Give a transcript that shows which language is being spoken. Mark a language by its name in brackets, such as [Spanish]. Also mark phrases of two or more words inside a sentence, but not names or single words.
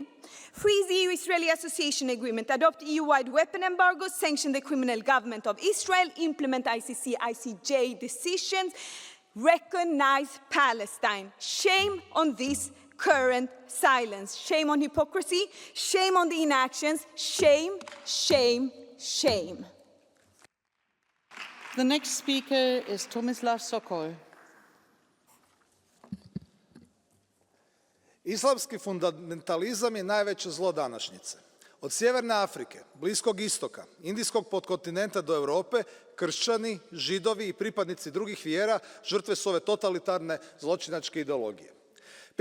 [English] Freeze the EU-Israeli Association Agreement, adopt EU-wide weapon embargoes, sanction the criminal government of Israel, implement ICC, ICJ decisions, recognize Palestine. Shame on this current silence. Shame on hypocrisy. Shame on the inactions. Shame, shame, shame. The next speaker is Tomislav Sokol. [Croatian] Islamski fundamentalizam je najveće zlo današnjice. Od Sjeverne Afrike, Bliskog istoka, Indijskog podkontinenta do Europe, kršćani, židovi i pripadnici drugih vjera žrtve su ove totalitarne zločinačke ideologije.